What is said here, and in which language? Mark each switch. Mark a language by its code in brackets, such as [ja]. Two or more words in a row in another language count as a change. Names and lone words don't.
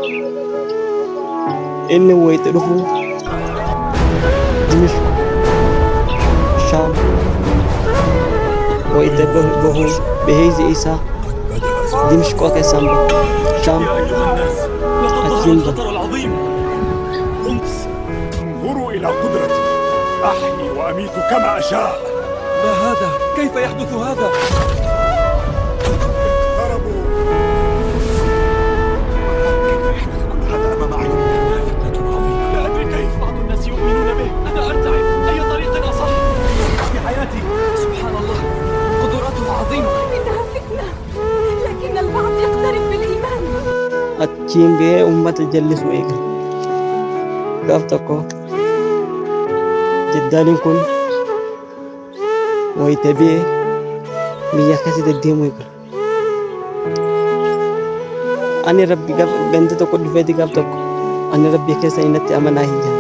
[om] Inni wayita dhufu Dimishq Shaam wayita bahu beheezi isaa Dimishq keessaan bahu Shaam achiin bahu. [ar] انظروا إلى قدرتي أحيي وأميت كما أشاء. ما هذا؟ كيف يحدث هذا؟ اقتربوا. كيف يحدث كل هذا أمام عيني؟ إنها فتنة عظيمة. لا أدري كيف بعض الناس يؤمنون به. أنا أرتعب. أي طريق أصح في حياتي؟ سبحان الله قدراته عظيمة. إنها فتنة لكن البعض يقترب بالإيمان. [om] Achiin ba'ee uummata jallisu eega. Gaaf tokko Jaddaliin kun wayita ba'ee biyya akkasii deddeemuu eegala. Ani rabbi ganda tokko dhufeeti gaaf tokko ani rabbi keessa innatti amanaa hin jiru.